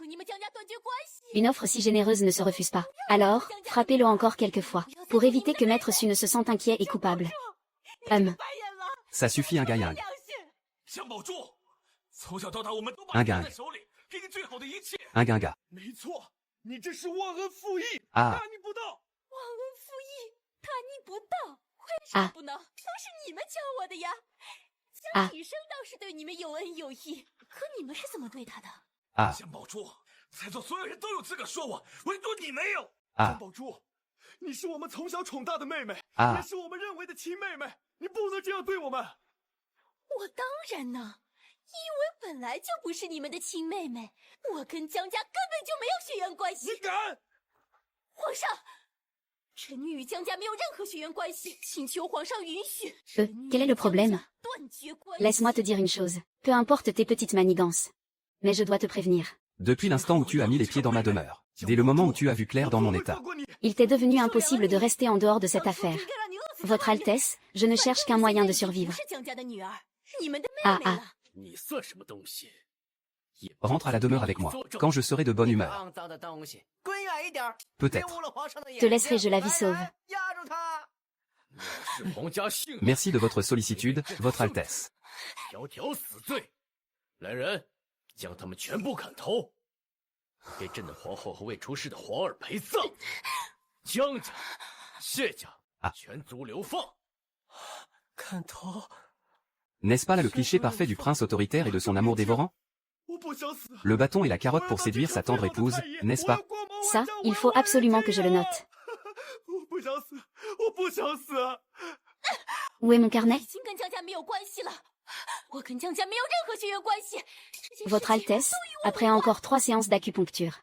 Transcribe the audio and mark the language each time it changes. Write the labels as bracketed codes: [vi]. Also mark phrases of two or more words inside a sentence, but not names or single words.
[fr] Une offre si généreuse ne se refuse pas. Alors, frappez-le encore quelques fois, pour éviter que Maître Su ne se sente inquiet et coupable. Ça suffit un gaïang. Un gang. Un ginga. Ah. Ah. Ah. Ah. Ah. [zh] 你是我们从小宠大的妹妹，啊，也是我们认为的亲妹妹，你不能这样对我们。我当然呢，因为本来就不是你们的亲妹妹，我跟江家根本就没有血缘关系。你敢？皇上，臣女与江家没有任何血缘关系，请求皇上允许。 [fr] Quel est le problème? Laisse-moi te dire une chose. Peu importe tes petites manigances. Mais je dois te prévenir. Depuis l'instant où tu as mis les pieds dans ma demeure, dès le moment où tu as vu clair dans mon état, il t'est devenu impossible de rester en dehors de cette affaire. Votre Altesse, je ne cherche qu'un moyen de survivre. Ah ah. Rentre à la demeure avec moi, quand je serai de bonne humeur. Peut-être. Te laisserai-je la vie sauve. Merci de votre sollicitude, Votre Altesse. [zh] 来人，将他们全部砍头，给朕的皇后和未出世的皇儿陪葬。江家、谢家，全族流放。砍头。 [fr] N'est-ce pas là le cliché parfait du prince autoritaire et de son amour dévorant? Le bâton et la carotte pour séduire sa tendre épouse, n'est-ce pas? Ça, il faut absolument que je le note. Où est mon carnet? Votre Altesse, après encore 3 séances d'acupuncture.